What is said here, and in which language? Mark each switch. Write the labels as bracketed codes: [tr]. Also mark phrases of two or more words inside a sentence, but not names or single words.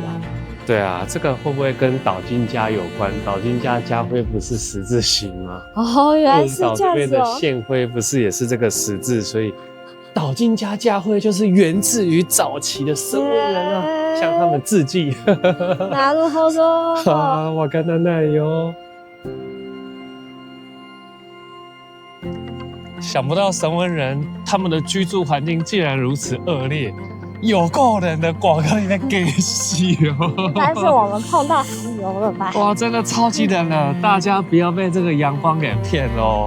[zh] 对啊，这个会不会跟岛津家有关？岛津家家徽不是十字形吗？哦，原来是这样子哦。岛这边的县徽不是也是这个十字，所以岛津家家徽就是源自于早期的神文人啊，向他们致敬。 [ja] なるほど。啊，わかんないよ。 [zh] 想不到神文人他们的居住环境竟然如此恶劣，有够冷的，广告里面给戏哦。但是我们碰到寒流了吧？哇，真的超级冷了，大家不要被这个阳光给骗哦。